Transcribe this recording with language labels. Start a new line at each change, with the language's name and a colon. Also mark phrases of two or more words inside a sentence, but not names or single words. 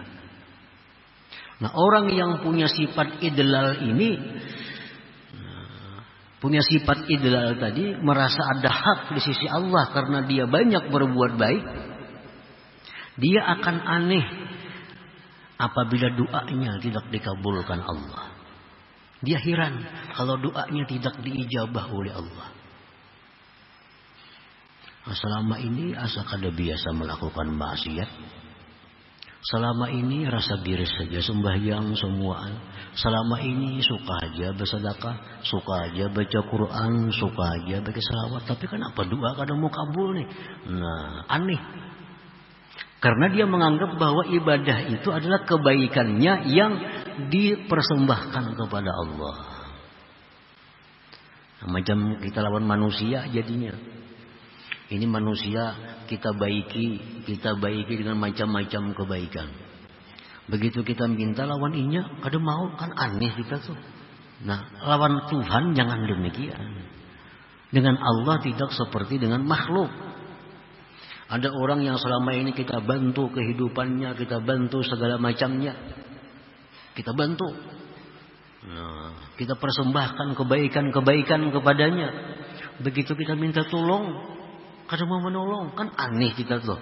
Indonesian: Nah orang yang punya sifat idlal ini, punya sifat idlal tadi, merasa ada hak di sisi Allah karena dia banyak berbuat baik, dia akan aneh apabila doanya tidak dikabulkan Allah. Dia heran kalau doanya tidak diijabah oleh Allah.
Banjar: Selama ini asa kada biasa melakukan maksiat. Selama ini rasa biris saja sembahyang semuaan. Selama ini suka aja bersedekah, suka aja baca Quran, suka aja baca selawat. Tapi kenapa doa kada mau kabul nih? Nah, aneh.
Indonesian: Karena dia menganggap bahwa ibadah itu adalah kebaikannya yang dipersembahkan kepada Allah.
Banjar: Nah, macam kita lawan manusia jadinya. Ini manusia kita baiki dengan macam-macam kebaikan. Begitu kita minta lawan inya, kada mau, kan aneh kita tuh. Nah, lawan Tuhan jangan demikian.
Indonesian: Dengan Allah tidak seperti dengan makhluk. Ada orang yang selama ini kita bantu kehidupannya, kita bantu segala macamnya. Kita bantu. Nah, kita persembahkan kebaikan-kebaikan kepadanya.
Banjar: Begitu kita minta tolong, kada mau menolong, kan aneh kita tuh.